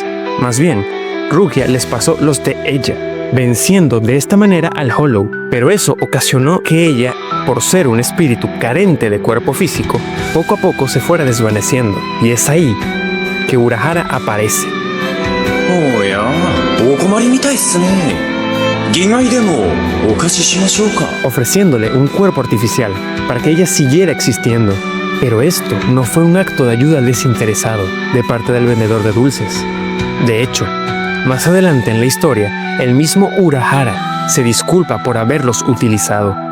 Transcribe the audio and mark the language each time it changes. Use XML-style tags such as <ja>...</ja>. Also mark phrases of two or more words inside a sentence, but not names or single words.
<es>Más bien, Rukia les pasó los de ella, venciendo de esta manera al Hollow, pero eso ocasionó que ella, por ser un espíritu carente de cuerpo físico, poco a poco se fuera desvaneciendo, y es ahí que Urahara aparece. Oh ya,</es> <ja>お困りみたいっすね。義害でもお貸ししましょうか。</ja> <es>ofreciéndole un cuerpo artificial para que ella siguiera existiendo. Pero esto no fue un acto de ayuda desinteresado de parte del vendedor de dulces. De hecho, más adelante en la historia, el mismo Urahara se disculpa por haberlos utilizado.</es>